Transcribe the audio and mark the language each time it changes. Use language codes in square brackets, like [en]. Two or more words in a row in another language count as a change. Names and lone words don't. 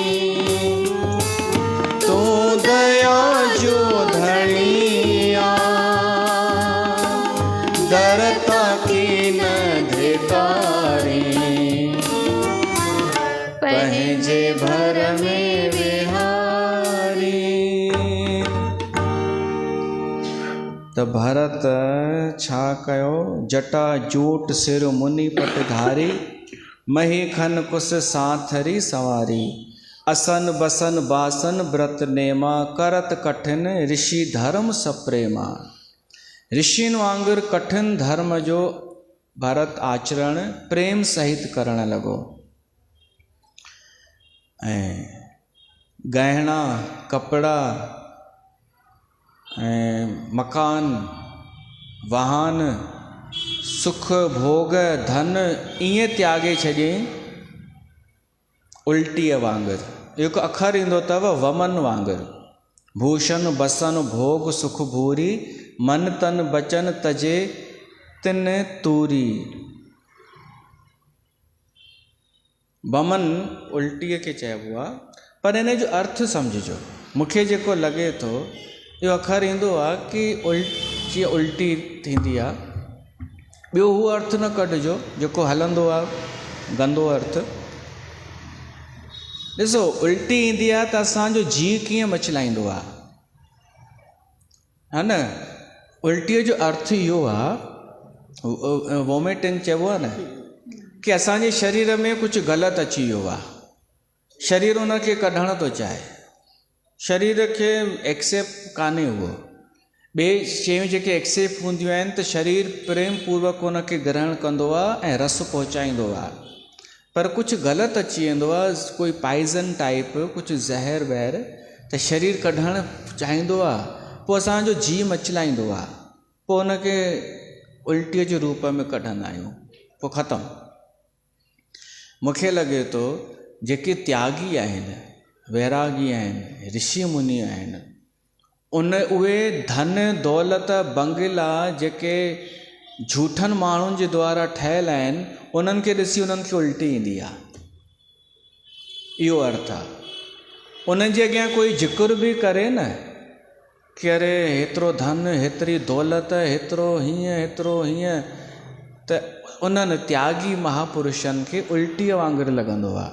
[sd] तूं दया जो धणिया दर ताकी न धिकारी, पंहिंजे भर में विहारी। त भरत छा कयो, [awa] जटा जूट सिर मुनि पटधारी, मही खन कुस साथरी सवारी, असन बसन बासन व्रत नेमा, करत कठिन ऋषि धर्म सप्रेमा। [sd] ऋषिन वांगुर कठिन धर्म जो भरत आचरण प्रेम सहित करण लॻो। ऐं गहना कपड़ा ऐं मकान वाहन सुख भोग धन ईअं त्यागे छॾियईं उल्टीअ वांगुरु। हिकु अखर ईंदो अथव वमन वांगुरु, [awa] भूषण बसन भोग सुख भूरी, मन तन बचन तजे तिन तूरी। [sd] वमन उल्टीअ खे चइबो आहे, पर इन जो अर्थ सम्झिजो। मूंखे जेको लॻे थो इहो अखर ईंदो आहे कि जीअं उल्टी थींदी आहे, ॿियो उहो अर्थ न कढिजो जेको हलंदो आहे गंदो अर्थ। ॾिसो उल्टी ईंदी आहे त असांजो जीउ कीअं मचलाईंदो आहे, हा न। उल्टीअ जो अर्थ इहो आहे, वॉमिटिंग चइबो आहे न, कि असांजे शरीर में कुझु ग़लति अची वियो आहे, शरीर उन खे कढण थो चाहे, शरीर खे एक्सेप्ट कान्हे उहो। ॿिए शयूं जेके एक्सेप्ट हूंदियूं आहिनि त शरीर प्रेम पूर्वक उन खे ग्रहण कंदो आहे ऐं रस पहुचाईंदो आहे, पर कुझु ग़लति अची वेंदो आहे, कोई [en] poison type [sd] कुझु ज़हर वहर, त शरीर कढणु चाहींदो आहे, पोइ असांजो जीउ मचलाईंदो आहे, पोइ उनखे उल्टीअ जे रूप में कढंदा आहियूं, पोइ ख़तमु। मूंखे लॻे थो जेके त्यागी आहिनि, वैरागी आहिनि, ऋषि मुनि आहिनि, उहे धन दौलत बंगला जेके झूठनि माण्हुनि जे द्वारा ठहियल आहिनि, उन्हनि खे ॾिसी उन्हनि खे उल्टी ईंदी आहे, इहो अर्थ आहे। उन्हनि जे अॻियां कोई ज़िक्र बि करे न कि अरे हेतिरो धन, हेतिरी दौलत, हेतिरो हीअं हेतिरो हीअं, त उन्हनि त्यागी महापुरुषनि खे उल्टीअ वांगुरु लॻंदो आहे।